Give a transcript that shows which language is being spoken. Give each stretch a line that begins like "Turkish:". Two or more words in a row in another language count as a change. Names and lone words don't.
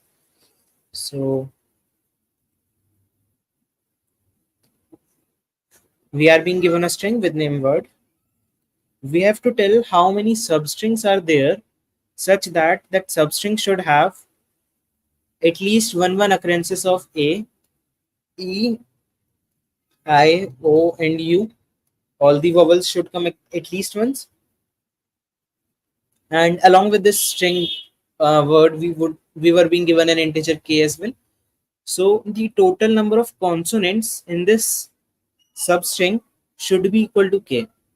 English: So we are being given a string with name word. We have to tell how many substrings are there such that that substring should have at least one occurrences of a, e, I, o, and u. All the vowels should come at least once, and along with this string word, we were being given an integer k as well. So the total number of consonants in this substring should be equal to k.